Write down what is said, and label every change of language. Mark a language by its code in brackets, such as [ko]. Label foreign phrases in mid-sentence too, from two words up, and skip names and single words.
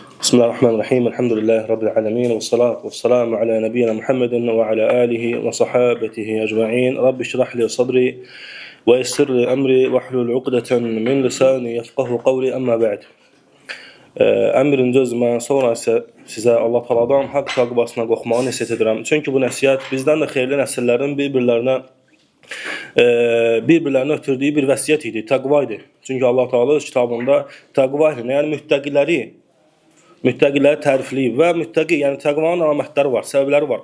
[ar] بسم الله الرحمن الرحيم الحمد لله رب العالمين والصلاة والسلام على نبينا محمد وعلى آله وصحابته أجمعين. رب اشرح لي صدري ويسر لي أمري واحلل عقدة من لساني يفقهوا قولي أما بعد. [az] Əmrin cözmə, sonra isə sizə Allah Teala'dan haqq təqvasına qorxmağı nəsihət edirəm. Çünki bu nəsihət bizdən də xeyirli nəsillərin bir-birlərinə ötürdüyü bir vəsiyyət idi, təqva idi. Çünki Allah Teala öz kitabında təqva ilə, yəni müttəqiləri tərifləyib və müttəqi, yəni təqvanın əlamətləri var, səbəbləri var.